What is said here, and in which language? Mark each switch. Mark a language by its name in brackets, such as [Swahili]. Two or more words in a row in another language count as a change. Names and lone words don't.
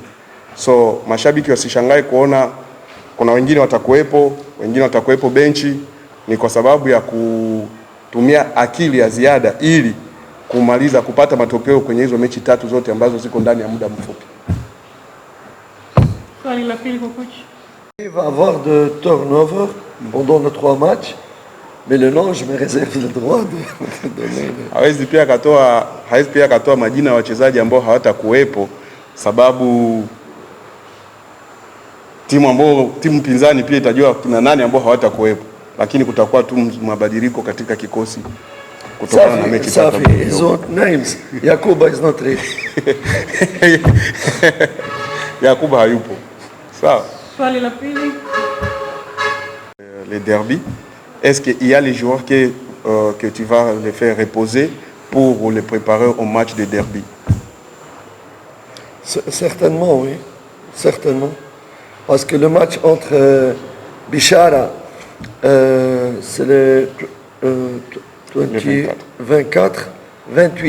[Swahili] So mashabiki wasishangae kuona kuna wengine watakuwepo benchi, ni kwa sababu ya kutumia akili ya ziada ili kupata matokeo kwenye hizo mechi tatu zote ambazo ziko ndani ya muda mfupi. Swali la pili kwa coach. [French] Il va avoir de turnover pendant les 3 matchs, mais le nom je me réserve le droit de donner. [Swahili] Hawezi pia akatoa majina ya wachezaji ambao hawatakuwepo, sababu timu pinzani pia itajua kuna nani ambao hawatakuwepo, lakini kutakuwa tu mabadiliko katika kikosi kutokana na mechi tatu. [French] Ils ont [English] names. Yakuba is not ready. [Swahili] Yakuba hayupo. Sawa. Swali la pili. [French] Les derby, est-ce qu'il y a les joueurs que tu vas les faire reposer pour les préparer au match de derby? Certainement, oui. Certainement. Parce que le match entre Bishara, c'est le 24, 28.